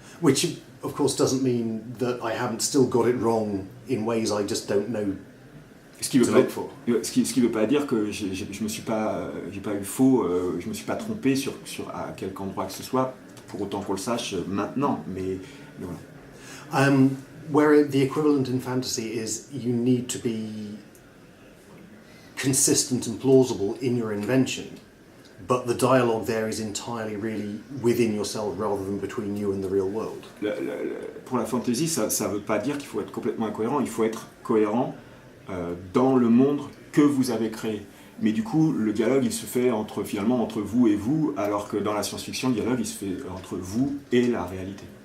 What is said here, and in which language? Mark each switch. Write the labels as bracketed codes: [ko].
[en] Which, of course, doesn't mean that I haven't still got it wrong in ways I just don't know. [fr] Ce qui veut pas dire que je me suis pas eu faux, je me suis pas trompé sur à quelque endroit que ce soit, pour autant qu'on le sache maintenant, mais voilà. [en] Where the equivalent in fantasy is you need to be consistent and plausible in your invention, but the dialogue there is entirely really within yourself rather than between you and the real world. [fr] Pour la fantasy, ça veut pas dire qu'il faut être complètement incohérent, il faut être cohérent dans le monde que vous avez créé. Mais du coup, le dialogue, il se fait finalement entre vous et vous, alors que dans la science-fiction, le dialogue, il se fait entre vous et la réalité.